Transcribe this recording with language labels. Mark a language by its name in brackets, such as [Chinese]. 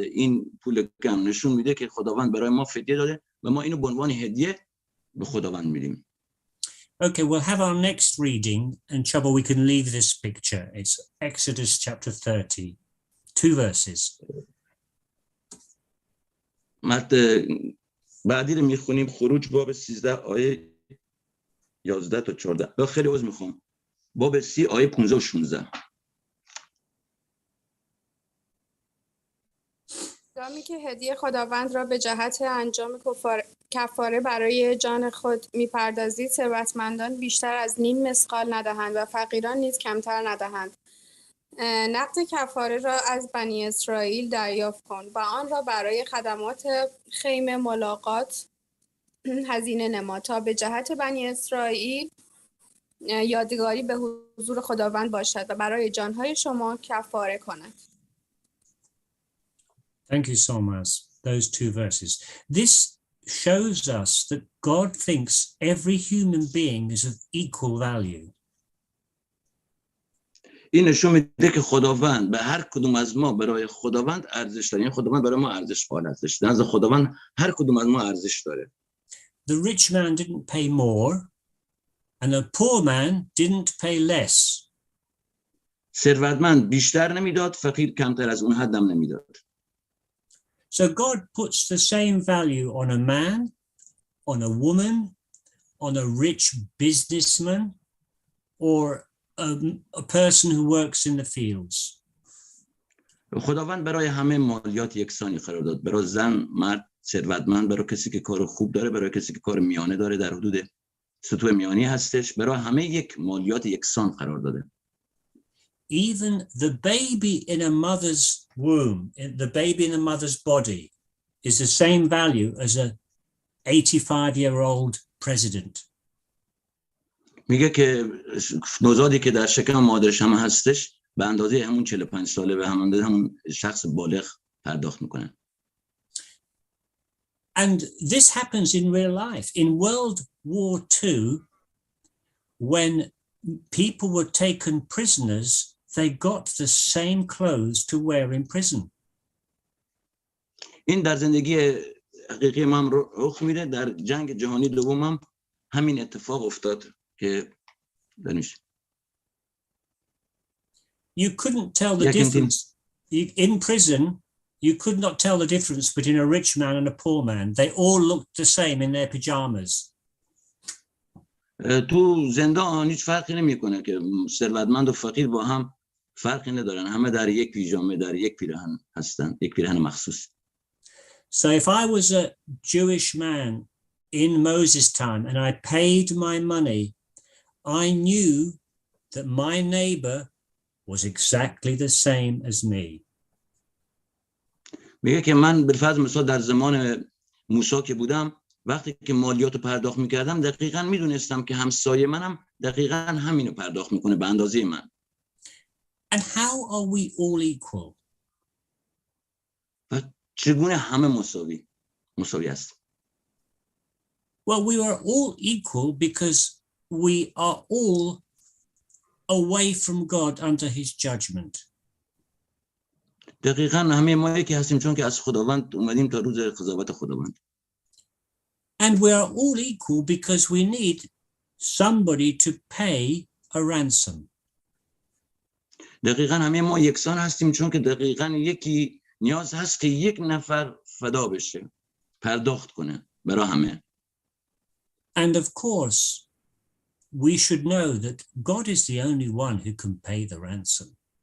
[Persian] این پول کم نشون میده که خداوند برای ما فدیه داده و ما اینو به عنوان هدیه به خداوند میدیم. [English] Okay, we'll have our next reading, and Chubba, we can leave this picture. It's Exodus chapter 30, 2 verses. [Persian] بعدی رو میخونیم، خروج باب 13 آیه 11 تا 14. خیلی عذر میخوام. باب 30 آیه 15 و 16. هنگامی که هدیه خداوند را به جهت انجام کفاره برای جان خود می‌پردازید، ثروتمندان بیشتر از نیم مثقال ندهند و فقیران نیز کمتر ندهند. نقد کفاره را از بنی اسرائیل دریافت کن و آن را برای خدمات خیمه ملاقات هزینه نما تا به جهت بنی اسرائیل یادگاری به حضور خداوند باشد و برای جانهای شما کفاره کند. [English] Thank you so much. Those two verses. This shows us that God thinks every human being is of equal value. [Persian] این نشون میده که خداوند به هر کدوم از ما برای خداوند ارزش داره. یعنی خداوند برای ما ارزش قائل هستش. نزد خداوند هر کدوم از ما ارزش داره. [English] The rich man didn't pay more and the poor man didn't pay less. [Persian] ثروتمند بیشتر نمیداد، فقیر کمتر از اون حدم نمیداد. [English] So God puts the same value on a man, on a woman, on a rich businessman, or a person who works in the fields. [Persian] خداوند برای همه مالیات یکسانی قرار داد. برای زن، مرد، ثروتمند، برای کسی که کار خوب داره، برای کسی که کار میانه داره در حدود سطوح میانی هستش، برای همه یک مالیات یکسان قرار داده. [English] Even the baby in a mother's womb, the baby in a mother's body is the same value as a 85-year-old president. [Persian] میگه که نوزادی که در شکم مادرش هم هستش به اندازه همون 45 ساله به همون شخص بالغ پرداخت میکنن. [English] And this happens in real life. In World War II, when people were taken prisoners, they got the same clothes to wear in prison. [Persian] این در زندگی حقیقی ما هم رخ میده. در جنگ جهانی دوم هم همین اتفاق افتاد که دانش. [English] You couldn't tell the difference. In prison, you could not tell the difference between a rich man and a poor man. They all looked the same in their pajamas. [Persian] تو زندان هیچ فرقی نمیکنه که ثروتمند و فقیر با هم فرقی ندارن. همه در یک پیژامه، در یک پیراهن هستن، یک پیراهن مخصوص. [English] So if I was a Jewish man in Moses' time and I paid my money, I knew that my neighbor was exactly the same as me. [Persian] میگه که من بالفرض مثلا در زمان موسی که بودم، وقتی که مالیات رو پرداخت میکردم دقیقاً میدونستم که همسایه منم دقیقاً همینو پرداخت میکنه به اندازه من. [English] And how are we all equal? [Persian] و چگونه همه مساوی است؟ [English] Well, we are all equal because we are all away from God under his judgment. [Persian] دقیقاً همه ما یکی هستیم چون که از خداوند اومدیم تا روز قضاوت خداوند. [English] And we are all equal because we need somebody to pay a ransom. [Persian] دقیقاً همه ما یکسان هستیم چون که دقیقاً یکی نیاز هست که یک نفر فدا بشه، پرداخت کنه برای همه. [English] And of course, we should know that God is the only one who can pay the ransom.